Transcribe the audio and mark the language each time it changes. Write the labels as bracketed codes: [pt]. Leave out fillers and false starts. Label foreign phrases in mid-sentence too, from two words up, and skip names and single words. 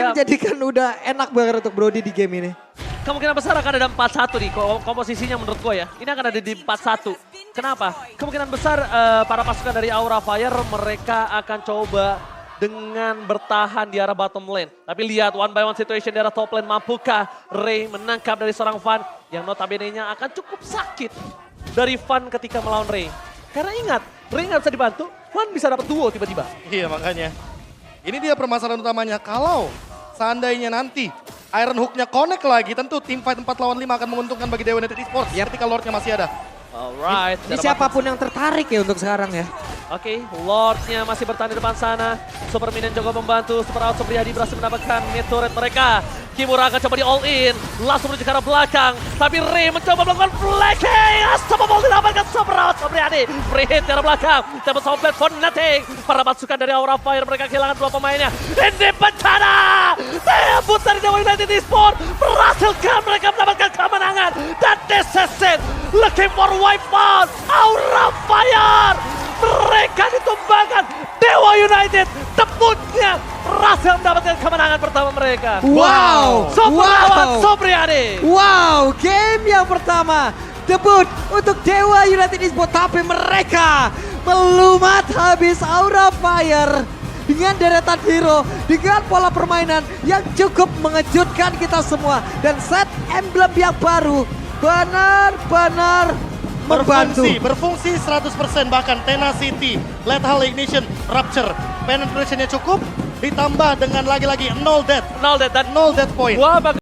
[id] menjadikan udah enak banget untuk Brody di game ini. kemungkinan besar akan ada 4-1 nih komposisinya menurut gue ya. Ini akan ada di 4-1. Kenapa? Kemungkinan besar para pasukan dari Aura Fire mereka akan coba dengan bertahan di arah bottom lane. Tapi lihat [en] one by one situation [id] di arah [en] top lane. [id] Mampukah Ray menangkap dari seorang Van yang notabene-nya akan cukup sakit dari Van ketika melawan Ray. Karena ingat, Ray nggak bisa dibantu, Van bisa dapat duo tiba-tiba. Iya makanya. Ini dia permasalahan utamanya. Kalau seandainya nanti Iron Hook-nya connect lagi, tentu tim fight 4 lawan 5 akan menguntungkan bagi Dewa United Esports ketika Lord-nya masih ada. Alright. Ini siapapun yang tertarik ya untuk sekarang ya. Oke, Lord-nya masih bertahan di depan sana. Super Minion juga membantu. Super Out Supriyadi berhasil mendapatkan mid-turret mereka. Kimura akan coba di [en] all in. [id] Langsung menuju ke arah belakang. Tapi Ray mencoba melakukan flanking. Unstoppable didapatkan Super Out Supriyadi. [en] Free hit [id] di arah belakang. [en] Dapat soundplate for nothing. [id] Para pasukan dari Aura Fire mereka kehilangan 2 pemainnya. Ini bencana. Debut dari Dewa United Esports. Berhasilkan mereka mendapatkan kemenangan. [en] Dan this is it. Looking for wipe out. Aura Fire. [id] Mereka ditumbangkan. Dewa United debutnya berhasil mendapatkan kemenangan pertama mereka. Wow. Super Wow. lawan Supriyadi. Wow, game yang pertama debut untuk Dewa United Esports, tapi mereka melumat habis Aura Fire dengan deretan hero, dengan pola permainan yang cukup mengejutkan kita semua, dan set emblem yang baru benar-benar membantu. Berfungsi 100%, bahkan Tenacity, Lethal Ignition, Rupture, penetration-nya cukup, ditambah dengan lagi-lagi 0 death, 0 dead dan [en] 0 death point. [id] gua